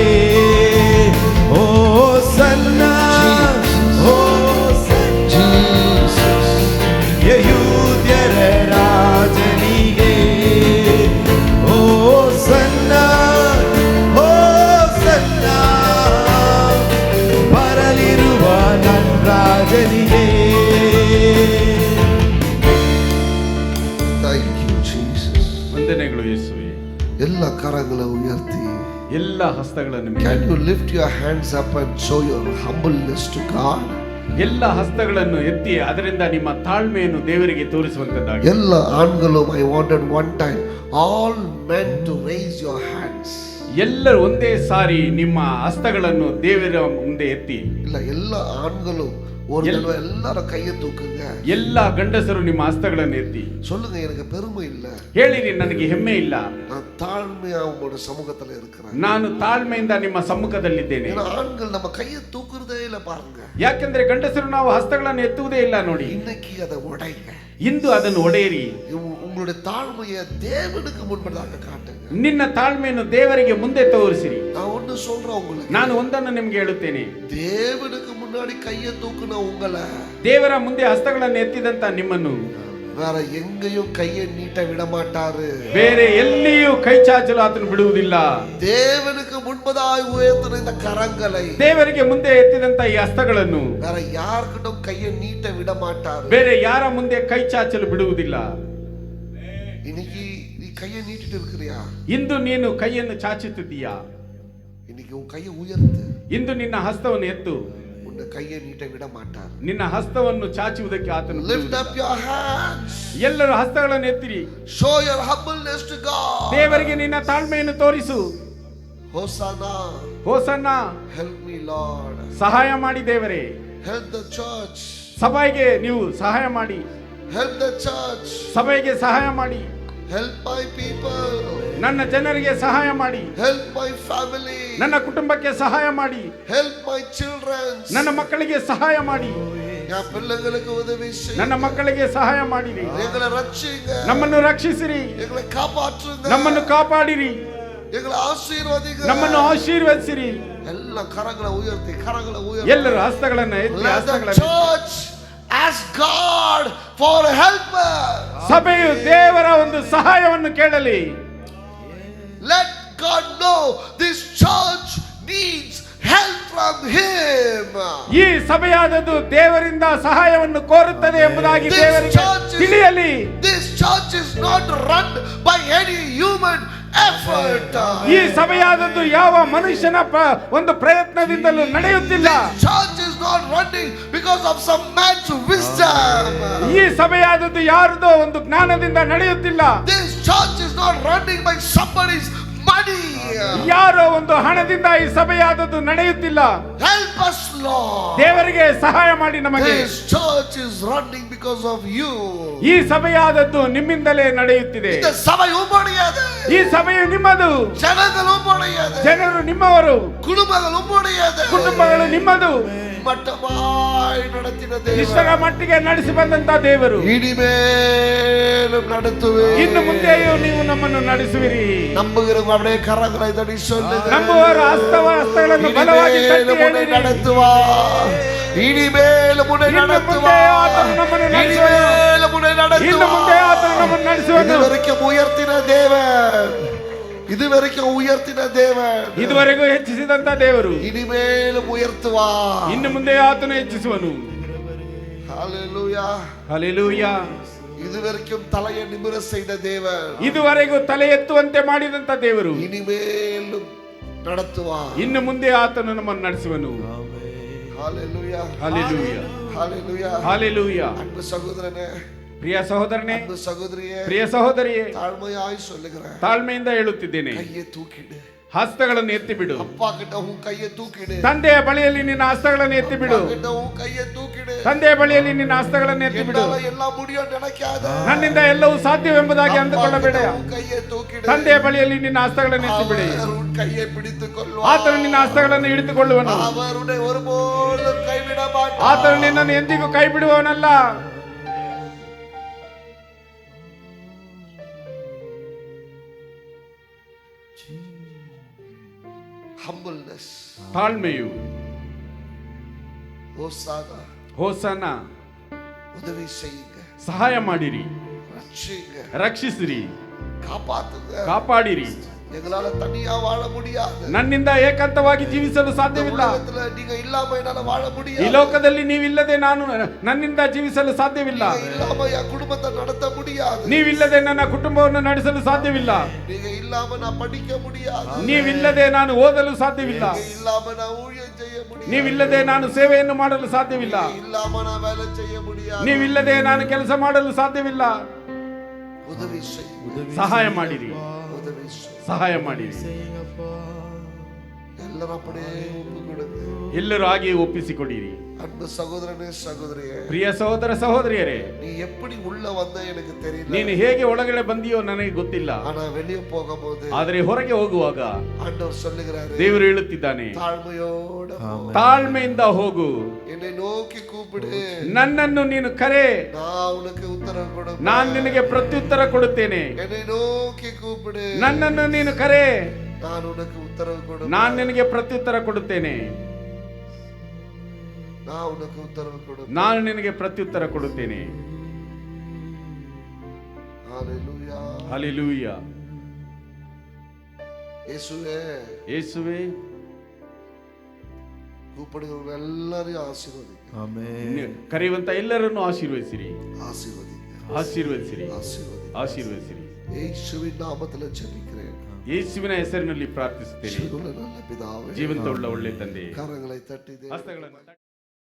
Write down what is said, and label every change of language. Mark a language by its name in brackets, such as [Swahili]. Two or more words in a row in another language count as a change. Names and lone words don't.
[Kannada] ಓ ಸನ್ನ, ಓ ಸನ್ನ, ಯಹೂದ್ಯರ ರಾಜನಿಗೆ. ಓ ಸನ್ನ, ಓ ಸನ್ನ, ಬರಲಿರುವ ನನ್ನ ರಾಜನಿಗೆ. [English] Thank you, Jesus. [Kannada] ವಂದನೆಗಳು ಯೇಸುವೆ. [Tamil] எல்லா கரங்களை உயர்த்தி. [Kannada] ಎಲ್ಲ ಹಸ್ತಗಳನ್ನು [English] Can [Kannada] ಮೇಲೆ [English] you lift your hands up and show your humbleness to God? [Kannada] ಎಲ್ಲ ಹಸ್ತಗಳನ್ನು ಎತ್ತಿ ಅದರಿಂದ ನಿಮ್ಮ ತಾಳ್ಮೆಯನ್ನು ದೇವರಿಗೆ ತೋರಿಸುವಂತದ್ದಾಗಿ. [Tamil] எல்லா ஆண்கள், [English] I wanted one time all men to raise your hands. [Kannada] ಎಲ್ಲರೂ ಒಂದೇ ಸಾರಿ ನಿಮ್ಮ ಹಸ್ತಗಳನ್ನು ದೇವರ ಮುಂದೆ ಎತ್ತಿ. [Tamil] இல்ல, எல்லா ಆண்களும் ஒரு தடவை எல்லாரும் கையை தூக்குங்க. [Kannada] ಎಲ್ಲ ಗಂಡಸರು ನಿಮ್ಮ ಹಸ್ತಗಳನ್ನು ಎತ್ತಿ [Tamil] சொல்லுங்க, எனக்கு பெருமை இல்ல, [Kannada] ಹೇಳಿರಿ ನನಗೆ ಹೆಮ್ಮೆ ಇಲ್ಲ, [Tamil] நான் தாழ்மையா உங்களோட சமூகத்துல இருக்கிறேன். [Kannada] ನಾನು ತಾಳ್ಮೆಯಿಂದ ನಿಮ್ಮ ಸಮ್ಮುಖದಲ್ಲಿದ್ದೇನೆ. [Tamil] ஏன்னா ஆண்கள் நம்ம கையை தூக்குறதே இல்ல பாருங்க. [Kannada] ಯಾಕೆಂದ್ರೆ ಗಂಡಸರು ನಾವು ಹಸ್ತಗಳನ್ನು ಎತ್ತುವುದೇ ಇಲ್ಲ ನೋಡಿ. [Tamil] இன்னைக்கு அதை உடைங்க. [Kannada] ಇಂದು ಅದನ್ನು ಒಡೆಯಿರಿ. [Tamil] உங்களுடைய தாழ்மையை தேவனுக்கு முன்பதாக காட்டுங்க. [Kannada] ನಿನ್ನ ತಾಳ್ಮೆಯನ್ನು ದೇವರಿಗೆ ಮುಂದೆ ತೋರಿಸಿರಿ. [Tamil] நான் ஒன்னு சொல்றேன் உங்களுக்கு, [Kannada] ನಾನು ಒಂದನ್ನು ನಿಮ್ಗೆ ಹೇಳುತ್ತೇನೆ. [Tamil] தேவனுக்கு முன்னாடி கையை தூக்குன உங்களை [Kannada] ದೇವರ ಮುಂದೆ ಹಸ್ತಗಳನ್ನು ಎತ್ತಿದಂತ ನಿಮ್ಮನ್ನು [Tamil] வேற எங்கேயும் கையை நீட்ட விட மாட்டாரு. [Kannada] ಬೇರೆ ಎಲ್ಲಿಯೂ ಕೈ ಚಾಚಲು ಆತನು ಬಿಡುವುದಿಲ್ಲ. [Tamil] தேவனுக்கு முன்பதாய் உயர்த்தின இந்த கரங்களை [Kannada] ದೇವರಿಗೆ ಮುಂದೆ ಎತ್ತಿದಂತ ಈ ಹಸ್ತಗಳನ್ನು [Tamil] வேற யாருக்கிட்டும் கையை நீட்ட விட மாட்டாரு. [Kannada] ಬೇರೆ ಯಾರ ಮುಂದೆ ಕೈ ಚಾಚಲು ಬಿಡುವುದಿಲ್ಲ. [Tamil] இன்னைக்கு நீ கையை நீட்டிட்டு இருக்கிறியா? [Kannada] ಇಂದು ನೀನು ಕೈಯನ್ನು ಚಾಚುತ್ತಿದ್ದೀಯಾ? [Tamil] இன்னைக்கு உன் கையை உயர்த்து. [Kannada] ಇಂದು ನಿನ್ನ ಹಸ್ತವನ್ನು ಎತ್ತು. [Tamil] உன்னை கையை நீட்ட விட மாட்டார். [Kannada] ನಿನ್ನ ಹಸ್ತವನ್ನು ಚಾಚುವುದಕ್ಕೆ ಆತನು [English] Lift up your hands. [Kannada] ಎಲ್ಲರೂ ಹಸ್ತಗಳನ್ನು ಎತ್ತಿರಿ. [English] Show your humbleness to God. [Kannada] ದೇವರಿಗೆ ನಿನ್ನ ತಾಳ್ಮೆಯನ್ನು ತೋರಿಸು. [English] Hosanna. [Kannada] ಹೋಸನ್ನ, [English] Help me, Lord. [Kannada] ಸಹಾಯ ಮಾಡಿ ದೇವರೇ. [English] Help the church. [Kannada] ಸಭೆಗೆ ನೀವು ಸಹಾಯ ಮಾಡಿ. [English] Help the church. [Kannada] ಸಭೆಗೆ ಸಹಾಯ ಮಾಡಿ. [English] Help my people. [Kannada] ನನ್ನ ಜನರಿಗೆ ಸಹಾಯ ಮಾಡಿ. [English] Help my family. [Kannada] ನನ್ನ ಕುಟುಂಬಕ್ಕೆ ಸಹಾಯ ಮಾಡಿ. [English] Help my children. [Kannada] ನನ್ನ ಮಕ್ಕಳಿಗೆ ಸಹಾಯ ಮಾಡಿ. [Tamil] என் பிள்ளைகளுக்கு உதவி செய்யுங்க. [Kannada] ನನ್ನ ಮಕ್ಕಳಿಗೆ ಸಹಾಯ ಮಾಡಿರಿ. [Tamil] எங்களை ரட்சிங்க. [Kannada] ನಮ್ಮನ್ನು ರಕ್ಷಿಸಿರಿ. [Tamil] எங்களை காப்பாற்றுங்க. [Kannada] ನಮ್ಮನ್ನು ಕಾಪಾಡಿರಿ. [Tamil] எங்களை ஆசீர்வதிங்க. [Kannada] ನಮ್ಮನ್ನು ಆಶೀರ್ವದಿಸಿರಿ. [Tamil] எல்லா கரங்களை உயர்த்தி, கரங்களை [Kannada] ಎಲ್ಲರೂ ಹಸ್ತಗಳನ್ನ ಎತ್ತಿ [English] Let the [Kannada] ಹಸ್ತಗಳನ್ನ [English] church ask God for help. [Kannada] ಸಭೆಯು ದೇವರ ಒಂದು ಸಹಾಯವನ್ನು ಕೇಳಲಿ. [English] Let God know this church needs help from Him. [Kannada] ಈ ಸಭೆಯಾದದ್ದು ದೇವರಿಂದ ಸಹಾಯವನ್ನು ಕೋರುತ್ತದೆ ಎಂಬುದಾಗಿ ದೇವರಿಗೆ ತಿಳಿಯಲಿ. [English] This church is not run by any human effort. [Kannada] ಈ ಸಭೆಯಾದದ್ದು ಯಾವ ಮನುಷ್ಯನ ಒಂದು ಪ್ರಯತ್ನದಿಂದಲೂ ನಡೆಯುತ್ತಿಲ್ಲ. [English] This church is not running because of some man's wisdom. [Kannada] ಈ ಸಭೆಯಾದದ್ದು ಯಾರದೋ ಒಂದು ಜ್ಞಾನದಿಂದ ನಡೆಯುತ್ತಿಲ್ಲ. [English] This church is not running by somebody's money. [Kannada] ಯಾರೋ ಒಂದು ಹಣದಿಂದ ಈ ಸಭೆಯಾದದ್ದು ನಡೆಯುತ್ತಿಲ್ಲ. [English] Help us, Lord. [Kannada] ದೇವರಿಗೆ ಸಹಾಯ ಮಾಡಿ ನಮಗೆ. [English] This church is running because of you. [Kannada] ಈ ಸಭೆಯಾದದ್ದು ನಿಮ್ಮಿಂದಲೇ ನಡೆಯುತ್ತಿದೆ. [Tamil] இந்த சபை உம்முடையது. [Kannada] ಈ ಸಭೆಯು ನಿಮ್ಮದು. [Tamil] ஜனங்கள் உம்முடையது. [Kannada] ಜನರು ನಿಮ್ಮವರು. [Tamil] குடும்பங்கள் உம்முடையது. [Kannada] ಕುಟುಂಬಗಳು ನಿಮ್ಮದು. [Tamil] மட்டமாய் நடத்தின [Kannada] ಇಷ್ಟರ [Tamil] தேவன் [Kannada] ಮಟ್ಟಿಗೆ ನಡೆಸಿ ಬಂದಂತ ದೇವರು [Tamil] இனிமேலும் நடத்துவே. [Kannada] ಇನ್ನು ಮುಂದೆಯೂ ನೀವು ನಮ್ಮನ್ನು ನಡೆಸುವಿರಿ. [Tamil] நம்புகிறவங்க அப்படியே கரங்களை தட்டி சொல்லுங்க. [Kannada] ನಂಬುವವರು ಹಸ್ತಗಳನ್ನು ಬಲವಾಗಿ ತಟ್ಟಿ [Tamil] இனிமேலும் உன்னை [Kannada] ಹೇಳಿರಿ. [Tamil] நடத்துவா. இனிமேலும் உன்னை [Kannada] ಇನ್ನು [Tamil] நடத்துவா. [Kannada] ಮುಂದೆ ಆತನು ನಮ್ಮನ್ನು ನಡೆಸುವನು. [Tamil] இனிமேலும் உன்னை [Kannada] ಇನ್ನು ಮುಂದೆ [Tamil] நடத்துவா. [Kannada] ಆತನು ನಮ್ಮನ್ನು ನಡೆಸುವನು. [Tamil] இதுவரைக்கும் உயர்த்தின தேவன், இதுவரைக்கும் உயர்த்தின தேவன் [Kannada] ಇದುವರೆಗೂ ಹೆಚ್ಚಿಸಿದಂತ ದೇವರು [Tamil] இனிமேலும் உயர்த்துவா. [Kannada] ಇನ್ನು ಮುಂದೆ ಆತನು ಹೆಚ್ಚಿಸುವನು. [Tamil] ஹalleluya. [Kannada] ಹಲ್ಲೆಲೂಯಾ. [Tamil] இதுவரைக்கும் தலையை நிமிர செய்த தேவன் [Kannada] ಇದುವರೆಗೂ ತಲೆ ಎತ್ತುವಂತೆ ಮಾಡಿದಂತ ದೇವರು [Tamil] இனிமேலும் நடத்துவார். [Kannada] ಇನ್ನು ಮುಂದೆ ಆತನು ನಮ್ಮನ್ನು ನಡೆಸುವನು. [Tamil] ஹalleluya. [Kannada] ಹಲ್ಲೆಲೂಯಾ. [Tamil] ஹalleluya. [Kannada] ಹಲ್ಲೆಲೂಯಾ. [Tamil] அன்பு சகோதரனே, [Kannada] ಪ್ರಿಯ ಸಹೋದರನೇ, [Tamil] அன்பு சகோதரியே, [Kannada] ಪ್ರಿಯ ಸಹೋದರಿಯೇ, [Tamil] தாழ்மையாய் சொல்லுகிறேன், [Kannada] ತಾಳ್ಮೆಯಿಂದ ಹೇಳುತ್ತಿದ್ದೇನೆ, [Tamil] கையை தூக்கிடு. [Kannada] ಹಸ್ತಗಳನ್ನು ಎತ್ತಿ ಬಿಡು. [Tamil] அப்பா கிட்ட உன் கையை தூக்கிடு. [Kannada] ತಂದೆಯ ಬಳಿಯಲ್ಲಿ ನಿನ್ನ ಹಸ್ತಗಳನ್ನು ಎತ್ತಿ ಬಿಡು. [Tamil] அப்பா கிட்ட உன் கையை தூக்கிடு. [Kannada] ತಂದೆಯ ಬಳಿಯಲ್ಲಿ ನಿನ್ನ ಹಸ್ತಗಳನ್ನು ಎತ್ತಿ ಬಿಡು. [Tamil] என்னால எல்லாம் முடியும் நினைக்காத. [Kannada] ನನ್ನಿಂದ ಎಲ್ಲವೂ ಸಾಧ್ಯವೆಂಬುದಾಗಿ ಅಂದುಕೊಳ್ಳಬೇಡ. [Tamil] உன் கையை தூக்கிடு. [Kannada] ತಂದೆಯ ಬಳಿಯಲ್ಲಿ ನಿನ್ನ ಹಸ್ತಗಳನ್ನು ಎತ್ತಿ ಬಿಡಿ. [Tamil] அவர் உன் கையை பிடித்துக் கொள்வார். [Kannada] ಆತನು ನಿನ್ನ ಹಸ್ತಗಳನ್ನು ಹಿಡಿದುಕೊಳ್ಳುವನು. [Tamil] அவர் உன்னை ஒருபோதும் கைவிட மாட்டார். [Kannada] ಆತನು ನಿನ್ನನ್ನು ಎಂದಿಗೂ ಕೈ ಬಿಡುವವನಲ್ಲ. [English] Humbleness. [Kannada] ತಾಳ್ಮೆಯು. ಹೋಸಾನ. ಹೋಸನ. [Tamil] உதவி செய்யுங்க. [Kannada] ಸಹಾಯ ಮಾಡಿರಿ. [Tamil] ரட்சிங்க. [Kannada] ರಕ್ಷಿಸಿರಿ. [Tamil] காப்பாத்துங்க. [Kannada] ಕಾಪಾಡಿರಿ. [Tamil] எங்களால தனியா வாழ முடியாது. [Kannada] ನನ್ನಿಂದ ಏಕಾಂತವಾಗಿ ಜೀವಿಸಲು ಸಾಧ್ಯವಿಲ್ಲ. [Tamil] உலகத்துல நீங்க இல்லாம என்னால வாழ [Kannada] ಈ [Tamil] முடியாது. [Kannada] ಲೋಕದಲ್ಲಿ ನೀವಿಲ್ಲದೆ ನನ್ನಿಂದ ಜೀವಿಸಲು ಸಾಧ್ಯವಿಲ್ಲ. [Tamil] நீங்க இல்லாம என் குடும்பத்தை நடத்த முடியாது. [Kannada] ನೀವಿಲ್ಲದೆ ನನ್ನ ಕುಟುಂಬವನ್ನು ನಡೆಸಲು ಸಾಧ್ಯವಿಲ್ಲ. [Tamil] நீங்க இல்லாம நான் படிக்க முடியாது. [Kannada] ನೀವಿಲ್ಲದೆ ನಾನು ಓದಲು ಸಾಧ್ಯವಿಲ್ಲ. [Tamil] நீங்க இல்லாம நான் ஊழியம் செய்ய முடியாது. [Kannada] ನೀವಿಲ್ಲದೆ ನಾನು ಸೇವೆಯನ್ನು ಮಾಡಲು ಸಾಧ್ಯವಿಲ್ಲ. [Tamil] நீங்க இல்லாம நான் வேலை செய்ய முடியாது. [Kannada] ನೀವಿಲ್ಲದೆ ನಾನು ಕೆಲಸ ಮಾಡಲು ಸಾಧ್ಯವಿಲ್ಲ. [Tamil] உதவி செய்யுங்க. [Kannada] ಸಹಾಯ ಮಾಡಿರಿ. [Tamil] உதவி செய்யுங்க. [Kannada] ಸಹಾಯ ಮಾಡಿರಿ. [Tamil] எல்லாரும் அப்படியே ஒப்பு கொடுங்க. [Kannada] ಎಲ್ಲರೂ ಹಾಗೆ ಒಪ್ಪಿಸಿಕೊಡಿರಿ. [Tamil] அன்பு சகோதரனே, சகோதரியே, [Kannada] ಪ್ರಿಯ ಸಹೋದರ ಸಹೋದರಿಯರೇ, [Tamil] நீ எப்படி உள்ள வந்த எனக்கு தெரியல. [Kannada] ನೀನು ಹೇಗೆ ಒಳಗಡೆ ಬಂದಿಯೋ ನನಗೆ ಗೊತ್ತಿಲ್ಲ. [Tamil] ஆனா வெளியே போகும்போது [Kannada] ಆದರೆ ಹೊರಗೆ ಹೋಗುವಾಗ [Tamil] ஆண்டவர் சொல்லுகிறாரு, [Kannada] ದೇವರು ಹೇಳುತ್ತಿದ್ದಾನೆ, [Tamil] தாழ்மையோட போ. [Kannada] ತಾಳ್ಮೆಯಿಂದ ಹೋಗು. [Tamil] என்னை நோக்கி கூப்பிடு. [Kannada] ನನ್ನನ್ನು ನೀನು ಕರೆ, [Tamil] நான் உனக்கு உத்தரவு கொடுப்பேன். [Kannada] ನಾನು ನಿನಗೆ ಪ್ರತ್ಯುತ್ತರ ಕೊಡುತ್ತೇನೆ. [Tamil] என்னை நோக்கி கூப்பிடு. [Kannada] ನನ್ನನ್ನು ನೀನು ಕರೆ, [Tamil] நான் உனக்கு உத்தரவு கொடுப்பேன். [Kannada] ನಾನು ನಿನಗೆ ಪ್ರತ್ಯುತ್ತರ ಕೊಡುತ್ತೇನೆ. [Tamil] நான் உனக்கு உத்தரவு கொடுப்பேன். [Kannada] ನಾನು ನಿನಗೆ ಪ್ರತ್ಯುತ್ತರ ಕೊಡುತ್ತೇನೆ. [Tamil] ஹalleluya. [Kannada] ಹಲ್ಲೆಲೂಯಾ. [Tamil] இயேசுவே, [Kannada] ಯೇಸುವೇ, [Tamil] கூப்பிடுகிறவங்க எல்லாரையும் ஆசீர்வதிங்க. [Kannada] ಆಮೆನ್. ಕರೆಯುವಂತ ಎಲ್ಲರನ್ನು ಆಶೀರ್ವದಿಸಿರಿ. [Tamil] ஆசீர்வதிங்க. [Kannada] ಆಶೀರ್ವದಿಸಿರಿ. [Tamil] ஆசீர்வதிங்க. [Kannada] ಆಶೀರ್ವದಿಸಿರಿ. [Tamil] இயேசுவின் நாமத்தில் ஜெபிக்கிறேன். [Kannada] ಯೇಸುವಿನ ಹೆಸರಿನಲ್ಲಿ ಪ್ರಾರ್ಥಿಸುತ್ತೇನೆ. [Tamil] ஜீவனுள்ள நல்ல பிதாவே, [Kannada] ಜೀವಂತವುಳ್ಳ ಒಳ್ಳೆ ತಂದೆ, [Tamil] கரங்களை தட்டி [Kannada] ಹಸ್ತಗಳನ್ನು